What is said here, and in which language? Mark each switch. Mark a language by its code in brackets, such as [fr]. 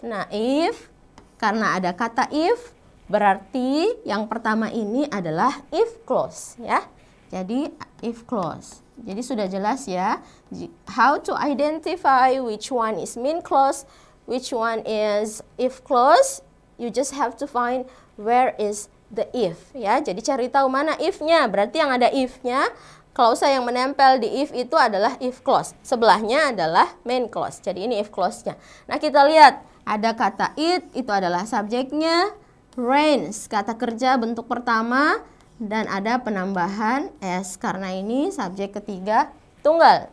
[id] Nah, if, karena ada kata if, berarti yang pertama ini adalah if clause, ya. Jadi if clause. Jadi sudah jelas ya, [en] how to identify which one is main clause, which one is if clause. You just have to find where is the if, ya. [id] Jadi cari tahu mana if-nya. Berarti yang ada if-nya, klausa yang menempel di if itu adalah if clause. Sebelahnya adalah main clause. Jadi ini if clause-nya. Nah, kita lihat ada kata it, itu adalah subjeknya. Rains, kata kerja bentuk pertama, dan ada penambahan s karena ini subjek ketiga tunggal.